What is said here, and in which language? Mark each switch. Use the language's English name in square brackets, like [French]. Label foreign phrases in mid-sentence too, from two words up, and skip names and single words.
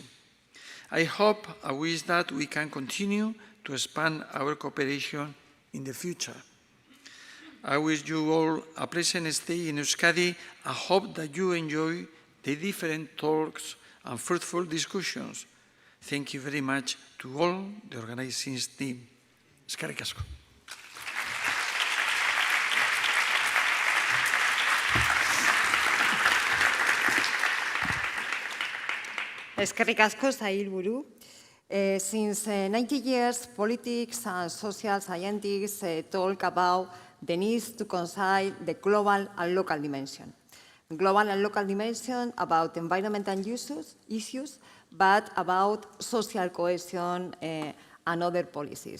[English] I hope and wish that we can continue to expand our cooperation in the future. I wish you all a pleasant stay in Euskadi. I hope that you enjoy the different talks and fruitful discussions. Thank you very much to all the organizing team. [Basque] Eskerrik asko. Eskerrik asko, Sailburu. [English] Since 90 years, politics and social scientists talk about the need to concile the global and local dimension. Global and local dimension about environmental issues, but about social cohesion and other policies.